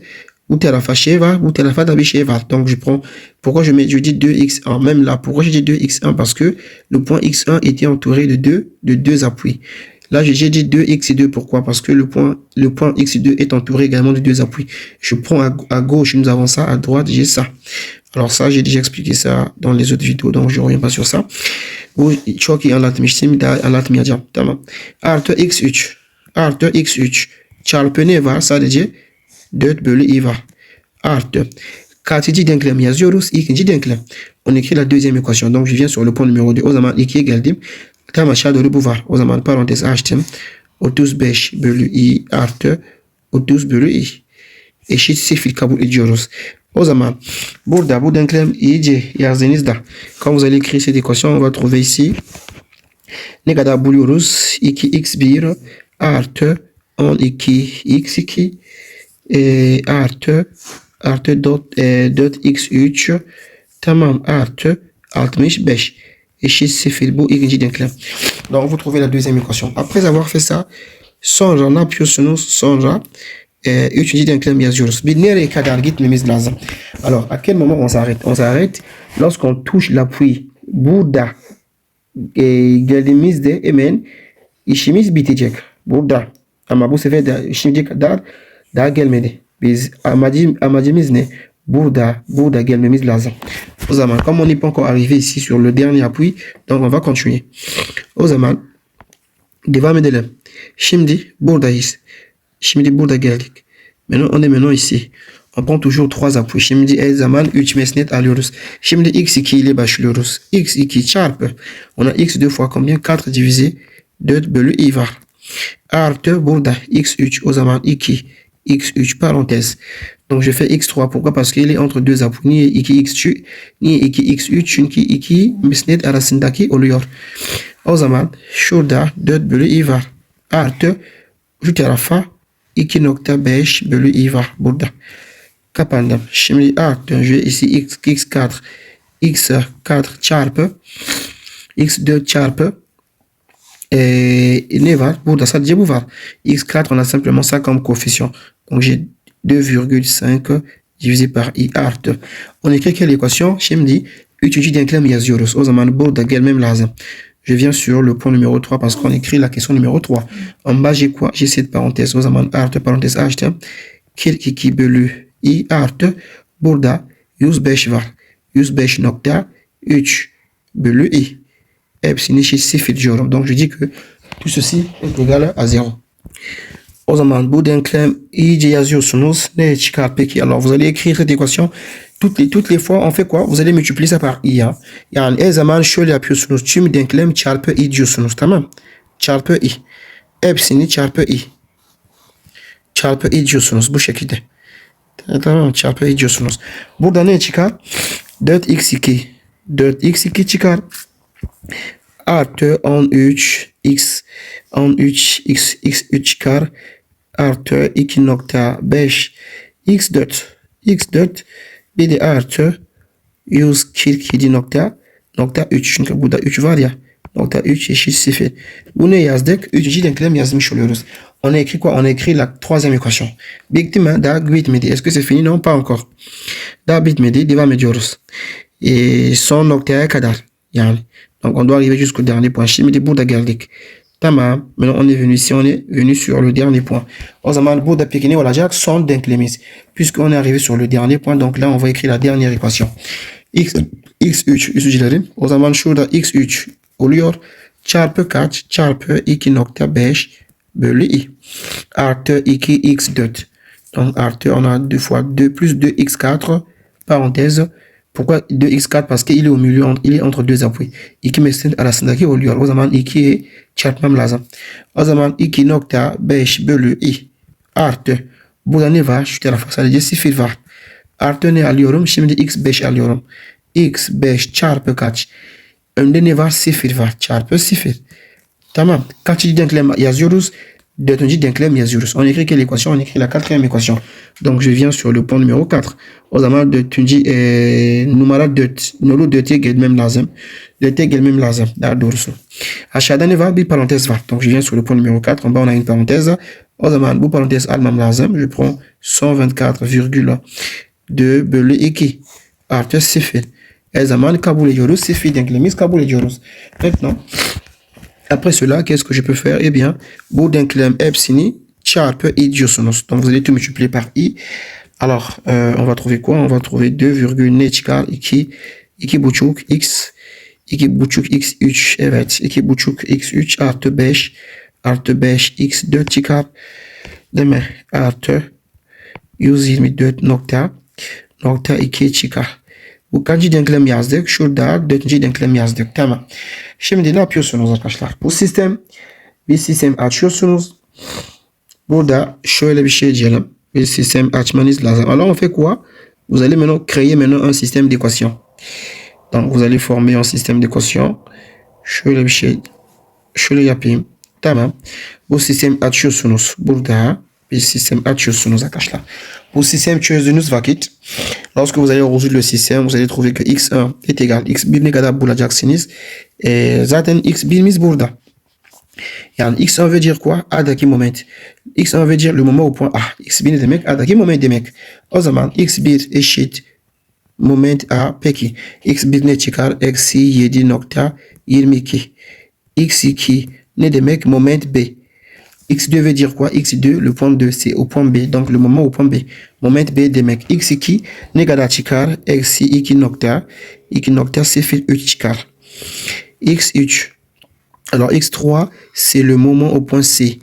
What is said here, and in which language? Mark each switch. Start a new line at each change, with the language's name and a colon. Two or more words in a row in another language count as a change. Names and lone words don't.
Turkish: Bu tarafa şey var, bu tarafa da bir şey var.
French: Donc je prends, pourquoi je dis 2x1? Même là, pourquoi je dis 2x1? Parce que le point x1 était entouré de deux appuis. Là, j'ai dit 2x2, pourquoi? Parce que le point x2 est entouré également de 2 appuis. Je prends à gauche, nous avons ça, à droite, j'ai ça. Alors ça, j'ai déjà expliqué ça dans les autres vidéos, donc je ne reviens pas sur ça.
Turkish: Bu çok iyi anlatmıştım, daha anlatmayacağım. Tamam. Artı x3. Artı x3. Çarpı ne var? Sadece 4 bölü i var. Artı. Kaçıncı denklem yazıyoruz? İkinci denklem.
French: On écrit la deuxième équation. Donc je viens sur le point numéro 2.
Turkish: O zaman 2'ye geldim. Tam aşağı doğru bu var. O zaman parantez açtım. 35 bölü i artı 30 bölü i. eşit 0 kabul ediyoruz. O zaman burada bu denklem iyice yazdığınızda
French: quand vous allez écrire cette équation on va trouver ici
Turkish: ne kadar buluyoruz? 2x1 artı 12x2 artı 4x3 tamam artı 65 eşit 0. Bu ikinci denklem.
French: Donc vous trouvez la deuxième équation. Après avoir fait ça
Turkish: sonra ne yapıyorsunuz? Sonra üçüncü denklem yazıyoruz. Bir nereye kadar gitmemiz lazım?
French: Alors à quel moment on s'arrête? On s'arrête lorsqu'on touche l'appui.
Turkish: Burada geldiğimizde hemen işimiz bitecek. Burada. Ama bu sefer de şimdiye kadar daha gelmedi. Biz amacımız ne? Burada gelmemiz lazım. O zaman
French: comme on n'est pas encore arrivé ici sur le dernier appui, donc on va continuer.
Turkish: O zaman devam edelim. Şimdi buradayız. Şimdi burada geldik.
French: Maintenant on est maintenant ici. On prend toujours 3 appuis.
Turkish: Şimdi her zaman 3 mesnet alıyoruz. Şimdi x2 ile başlıyoruz. x2 çarpı.
French: On a x deux fois combien? 4 divisé 4
Turkish: bölü i var. Artı burada x3 o zaman 2 x3 parenthèse.
French: Donc je fais x3 pourquoi? Parce qu'il est entre deux appuis.
Turkish: Niye 2x3 niye 2x3 çünkü 2 mesnet arasındaki oluyor. O zaman şurada 4 bölü i var. Artı şu tarafa 2.5 bölü i var burada. Kapandım. Şimdi artı
French: je ici
Turkish: x4 x4 çarpı x4 çarpı ne var? Burada sadece bu var.
French: x4 on a simplement ça comme coefficient. Donc j'ai 2,5 divisé par i artı. On écrit quelle équation?
Turkish: Şimdi üçüncü denklem yazıyoruz. O zaman burada gelmem lazım.
French: Je viens sur le point numéro 3 parce qu'on écrit la question numéro 3. En bas, j'ai quoi? J'ai cette parenthèse.
Turkish: O zaman artı parenthèse açtım. 42 bölü i artı. Burada 105 var. 105.3 bölü i. Hepsini eşit 0 diyorum.
French: Donc je dis que tout ceci est égal à 0.
Turkish: O zaman bu denklem iyice yazıyorsunuz. Ne çıkar peki?
French: Alors vous allez écrire cette équation. Toutes les fois on fait quoi? Vous allez multiplier ça par i.
Turkish: Yani her zaman şöyle yapıyorsunuz. Tüm denklem çarpı i diyorsunuz. Tamam. Çarpı i. Hepsini çarpı i. Çarpı i diyorsunuz bu şekilde. Tamam, çarpı i diyorsunuz. Burada ne çıkar? 4x2. 4x2 çıkar. Artı 13x3 çıkar. Artı 2.5 x4 bir de artı 147.3 çünkü burada 3 var ya nokta 3 eşit 0. Bu ne yazdık? Üçüncü denklem yazmış oluyoruz.
French: On a écrit quoi? On a écrit la troisième équation.
Turkish: Bitti mi? Daha bitmedi.
French: Est-ce que c'est fini? Non, pas encore.
Turkish: Daha bitmedi. Devam ediyoruz. Son noktaya kadar. Yani.
French: Donc on doit arriver jusqu'au dernier point.
Turkish: Şimdi burada geldik. Tamam.
French: Maintenant on est venu ici. On est venu sur le dernier point.
Turkish: O zaman burada peki ne olacak? Son denklemiz.
French: Puisqu'on est arrivé sur le dernier point. Donc là on va écrire la dernière équation.
Turkish: x3 üzücülerim. O zaman şurada x3 oluyor. Çarpı kaç? Çarpı 2.5 bölü i. Artı 2x4.
French: Donc artı on a 2 fois 2 plus 2x4 parenthèse. Pourquoi 2x4? Parce qu'il est au milieu, il est entre deux appuis.
Turkish: 2 mesnet arasındaki oluyor. O zaman 2'ye çarpmam lazım. O zaman 2.5 bölü i. Artı. Burada ne var? Şu tarafa sadece 0 var. Artı ne alıyorum? Şimdi x5 alıyorum. x5 çarpı kaç? Önde ne var? 0 var. Çarpı 0. Tamam. Kaçıncı denklem yazıyoruz? Dördüncü denklem yazıyoruz.
French: On écrit quelle équation? On écrit la quatrième équation. Donc je viens sur le point numéro 4.
Turkish: O zaman dördüncü numara 4. Nolu 4'e gelmem lazım. 4'e gelmem lazım. Daha doğrusu. Aşağıda ne var? Bir parantez var.
French: Donc je viens sur le point numéro 4. En bas on a une parenthèse.
Turkish: O zaman bu parantez almam lazım.
French: Je prends 124,2
Turkish: bölü 2 artı 0. Her zaman kabul ediyoruz. 0 denklemiz kabul ediyoruz.
French: Maintenant après cela, qu'est-ce que je peux faire? Eh bien,
Turkish: bu denklem hepsini çarpı i diyorsunuz.
French: Donc vous allez tout multiplier par i. Alors, on va trouver quoi? On va trouver 2,
Turkish: ne çıkar? 2,5 x 2,5 x3 evet 2,5 x3 artı 5 x4 çıkar. Değil mi? Artı 124.2 çıkar. Bu kaçıncı denklem yazdık? Şurada 4. denklem yazdık. Tamam. Şimdi ne yapıyorsunuz arkadaşlar? Bir sistem açıyorsunuz. Burada şöyle bir şey diyelim.
French: Le système Achmanis-Lazare. Alors, on fait quoi? Vous allez maintenant créer un système d'équation. Donc, vous allez former un système d'équation.
Turkish: Şöyle yapayım. Tamam. Bu sistem açıyorsunuz burada. Bir sistem açıyorsunuz arkadaşlar. Bu sistem çözdüğünüz vakit,
French: lorsque vous allez résoudre le système, vous allez trouver que x1 est égal x1
Turkish: ne kadar bulacaksınız. Zaten x1'imiz burada. Yani x1
French: veut dire quoi?
Turkish: A'daki moment.
French: x1 veut dire le moment au point A.
Turkish: x1 ne demek? A'daki moment demek. O zaman x1 eşit moment A. Peki x1 ne çıkar? Eksi 7.22. x2 ne demek?
French: Moment B. x2 veut dire quoi? x2, le point 2, c'est au point B. Donc, le moment au point B.
Turkish: Moment B demek. x2 ne kadar çıkar? Eksi 2 0 3 çıkar. x3.
French: Alors, x3, c'est le moment au point C.